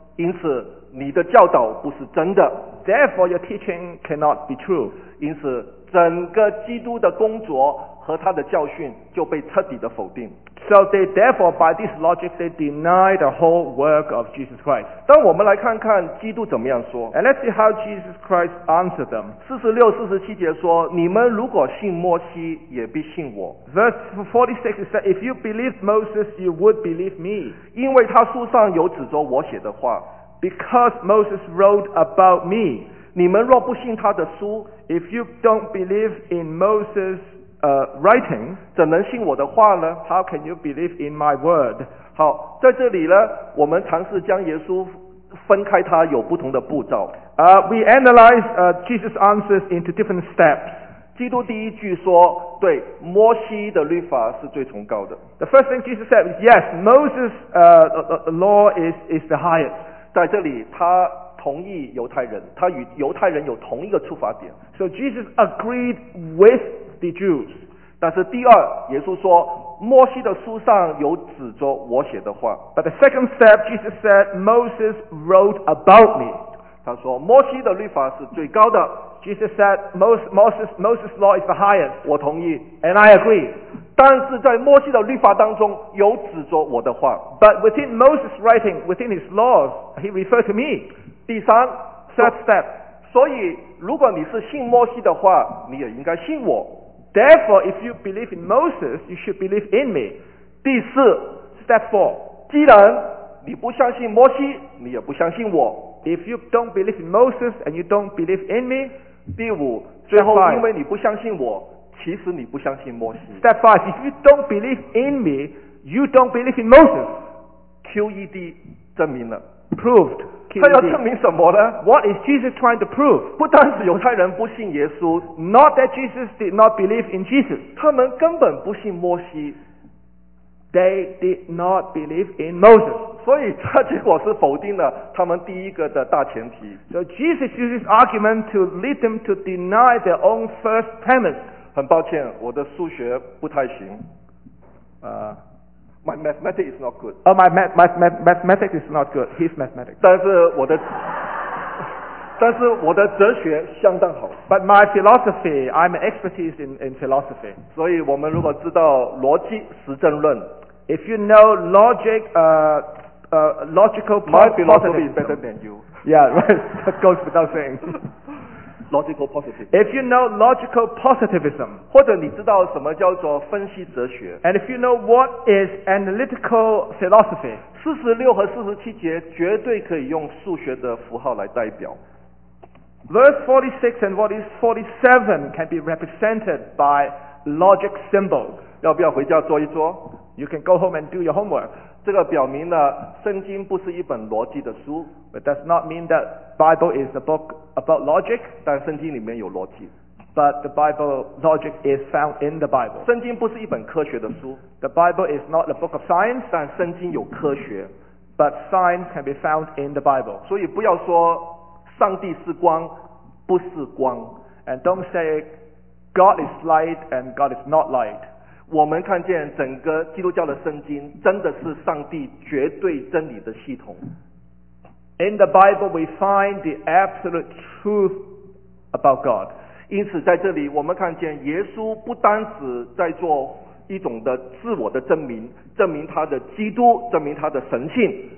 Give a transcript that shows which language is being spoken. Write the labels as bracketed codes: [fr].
[zh] 因此你的教导不是真的。 [en] Therefore, your teaching cannot be true. [zh] 因此整个基督的工作和他的教训就被彻底的否定。 [en] So they therefore, by this logic, they deny the whole work of Jesus Christ. [zh] 但我们来看看基督怎么样说。 [en] And let's see how Jesus Christ answered them. [zh] 46-47节说，你们如果信摩西也必信我。 [en] Verse 46 is that, if you believe Moses, you would believe me. [zh] 因为他书上有指着我写的话。 [en] Because Moses wrote about me. [zh] 你们若不信他的书， [en] If you don't believe in Moses, writing, [zh] 怎能信我的话呢？ [en] How can you believe in my word? [zh] 好，在这里呢，我们尝试将耶稣分开，他有不同的步骤。 [en] We analyze, Jesus' answers into different steps. [zh] 基督第一句说，对，摩西的律法是最崇高的。 [en] The first thing Jesus said is, yes, Moses, the law is the highest. [zh] 在这里他同意犹太人，他与犹太人有同一个出发点。 [en] So Jesus agreed with the Jews. [zh] 但是第二，耶稣说，摩西的书上有指着我写的话。 [en] But the second step, Jesus said, Moses wrote about me. [zh] 他说，摩西的律法是最高的。 [en] Jesus said, Moses' law is the highest. [zh] 我同意。 [en] And I agree. [zh] 但是在摩西的律法当中有指着我的话。 [en] But within Moses' writing, within his laws, he referred to me. [zh] 第三 [en] third step. [zh] 所以如果你是信摩西的话，你也应该信我。 [en] Therefore, if you believe in Moses, you should believe in me. [zh] 第四 [en] step four. [zh] 既然你不相信摩西，你也不相信我。 [en] If you don't believe in Moses and you don't believe in me. [zh] 第五最后因为你不相信我，其实你不相信摩西。 [en] Step five, if you don't believe in me, you don't believe in Moses. [zh] QED 证明了。 [en] Proved.、QED. [zh] 他要证明什么呢？ [en] What is Jesus trying to prove? [zh] 不单是犹太人不信耶稣。 [en] Not that Jesus did not believe in Jesus. [zh] 他们根本不信摩西。 [en] They did not believe in Moses. [zh] 所以他结果是否定了他们第一个的大前提。 [en] So Jesus used this argument to lead them to deny their own first premise. [zh] 很抱歉，我的数学不太行。 [en] My mathematics is not good. Oh, my mathematics is not good. His mathematics. [zh] 但是我的哲学相当好。 [en] But my philosophy, I'm an expertise in philosophy. [zh] 所以我们如果知道逻辑实证论。 [en] If you know logic, logical positivism. My philosophy is better than you. Yeah, right. That goes without saying. Logical positivism. If you know logical positivism. [zh] 或者你知道什么叫做分析哲学。 [en] And if you know what is analytical philosophy. [zh] 46和47节绝对可以用数学的符号来代表。 [en] Verse 46 and what is 47 can be represented by logic symbols. [zh] 要不要回家做一做？ [en] You can go home and do your homework. [zh] 这个表明了圣经不是一本逻辑的书。 [en] But does not mean that Bible is a book about logic. [zh] 但圣经里面有逻辑。 [en] But the Bible logic is found in the Bible. [zh] 圣经不是一本科学的书。 [en] The Bible is not a book of science. [zh] 但圣经有科学。 [en] But science can be found in the Bible. [zh] 所以不要说上帝是光，不是光。 [en] And don't say God is light and God is not light. [zh] 我们看见整个基督教的圣经真的是上帝绝对真理的系统。 [en] In the Bible we find the absolute truth about God. [zh] 因此在这里我们看见耶稣不单只在做一种的自我的证明，证明他的基督，证明他的神性。